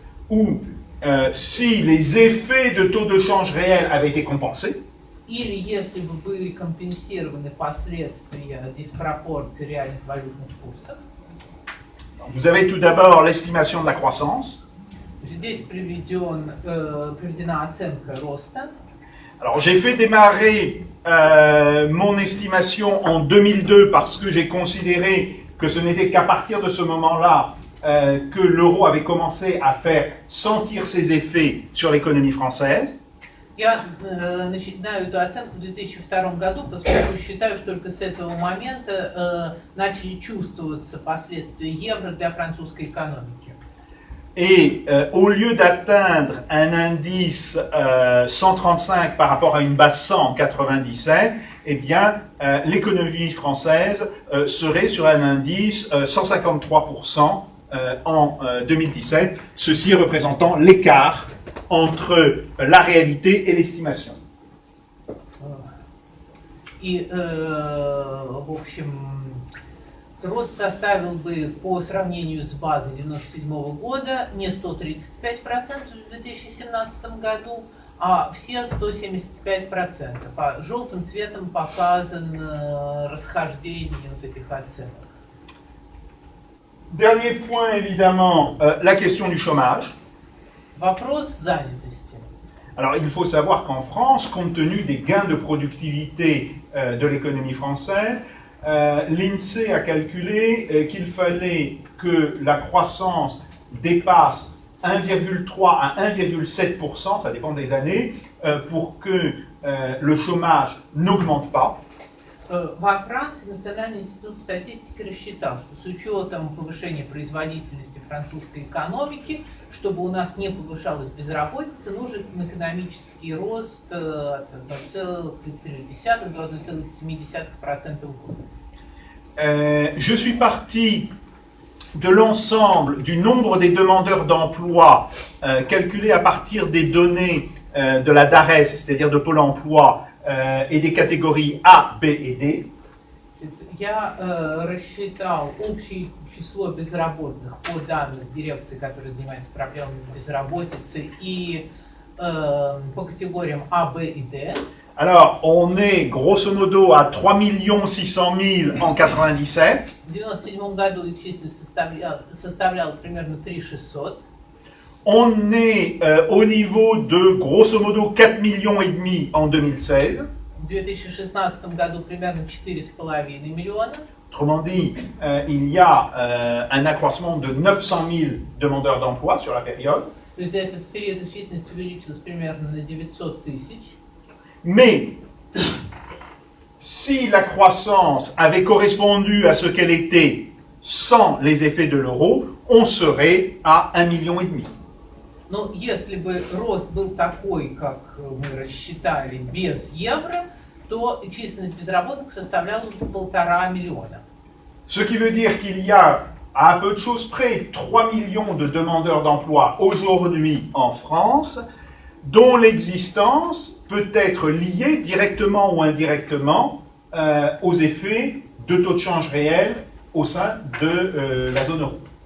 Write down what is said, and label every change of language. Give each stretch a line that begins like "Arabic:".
French: Ou si les effets de taux de change réels avaient été compensés.
Russian: Или если бы были компенсированы последствия диспропорции реальных валютных курсов.
French: Vous avez tout d'abord l'estimation de la croissance.
Russian: Здесь приведена оценка роста.
French: Alors j'ai fait démarrer mon estimation en 2002 parce que j'ai considéré que ce n'était qu'à partir de ce moment-là que l'euro avait commencé à faire sentir ses effets sur l'économie française.
Russian: Я начинаю эту оценку в 2002 году, поскольку считаю, что только с этого момента начали чувствоваться последствия евро для французской экономики.
French: Et au lieu d'atteindre un indice 135 par rapport à une base 100 en 97, eh bien, l'économie française serait sur un indice 153% en 2017, ceci représentant l'écart entre la réalité et l'estimation.
Russian: И, в общем, рост составил бы по сравнению с базой 1997 года не 135% в 2017 году, а все 175%. По желтым цветом показано расхождение вот этих оценок.
French: Dernier point, évidemment, la question du chômage.
Russian: Вопрос занятости.
French: Alors, il faut savoir qu'en France, compte tenu des gains de productivité de l'économie française, l'INSEE a calculé qu'il fallait que la croissance dépasse 1,3 à 1,7%, ça dépend des années, pour que le chômage n'augmente pas.
Russian: Во Франции Национальный институт статистики рассчитал, что с учетом повышения производительности французской экономики, чтобы у нас не повышалась безработица, нужен экономический рост от 1,3 до 1,7% в год.
French: Je suis parti de l'ensemble du nombre des demandeurs d'emploi calculé à partir des données de la DARES, c'est-à-dire de Pôle emploi, et des catégories A, B et D.
Russian: Я рассчитал общее число безработных по данным дирекции, которая занимается проблемами безработицы, и по категориям А, Б и Д.
French: Alors, on est grosso modo à 3 600 000 en 97.
Russian: В 1997 году их численность составляла примерно 3 600.
French: On est au niveau de grosso modo 4,5 millions en 2016.
Russian: В 2016 году примерно 4,5 миллиона.
French: Autrement dit, il y a un accroissement de 900 000 demandeurs d'emploi sur la période.
Russian: То есть за этот период их численность увеличилась примерно на 900 тысяч.
French: Mais si la croissance avait correspondu à ce qu'elle était sans les effets de l'euro, on serait à 1,5 million.
Russian: Но если бы рост был такой, как мы рассчитали, без евро, то численность безработных составляла 1,5 миллиона.
French: Ce qui veut dire qu'il y a, à peu de choses près, 3 millions de demandeurs d'emploi aujourd'hui en France, dont l'existence peut être liée directement ou indirectement aux effets de taux de change réels au sein de la zone euro.